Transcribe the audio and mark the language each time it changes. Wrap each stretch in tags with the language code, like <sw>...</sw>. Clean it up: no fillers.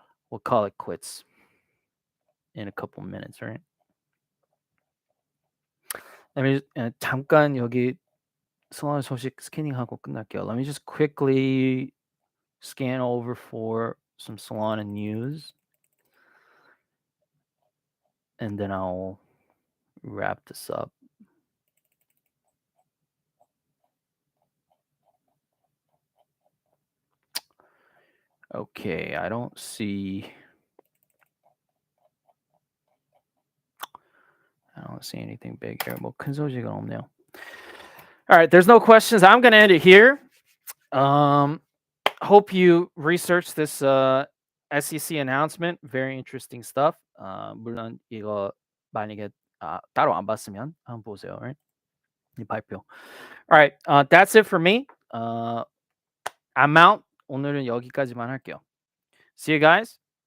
<en>We'll call it quits in a couple minutes, right?</en> <ko>잠깐 여기 Solana 소식 스캐닝하고 끝날게요.</ko> <en>Let me just quickly scan over for some Solana news, and then I'll wrap this up. Okay, I don't see anything big here.</en> <ko>뭐 큰 소식은 없네요.</ko> <en>All right, there's no questions. I'm gonna end it here. Hope you research this SEC announcement. Very interesting stuff.</en> <ko>물론 이거 만약에 따로 안 봤으면 한번 보세요.</ko> <en>Right?</en> <ko>이 발표.</ko> <en>All right, that's it for me. I'm out.</en> <ko>오늘은 여기까지만 할게요.</ko> <en>See you guys.</en>